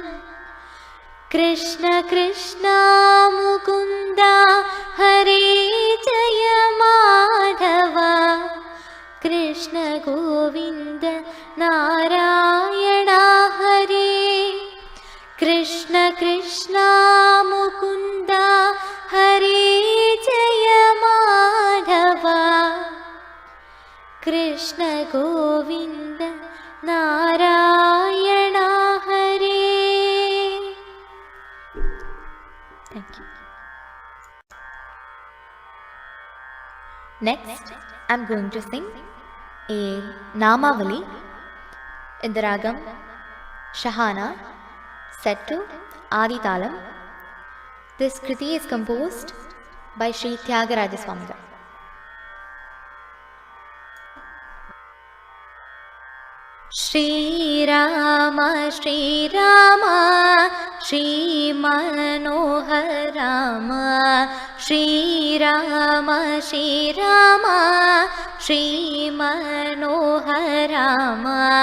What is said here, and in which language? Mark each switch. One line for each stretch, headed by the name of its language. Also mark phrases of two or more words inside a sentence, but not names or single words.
Sanskrit: കൃഷ്ണ കൃഷ്ണ മുകുന്ദ ഹരേ ജയ മാധവ. കൃഷ്ണ ഗോവിന്ദ നാരായണ ഹരേ. കൃഷ്ണ കൃഷ്ണ മുകുന്ദ ഹരേ ജയ कृष्ण गोविन्द नारायण हरे.
English: Thank you. Next, I'm going to sing a Namavali in the ragam Shahana, set to Adi Talam. This kriti is composed by Sri Tyagaraja Swami. Shri Rama, Shri Rama, Shri Manohar Rama, Shri Rama, Shri Rama, Shri Manohar Rama.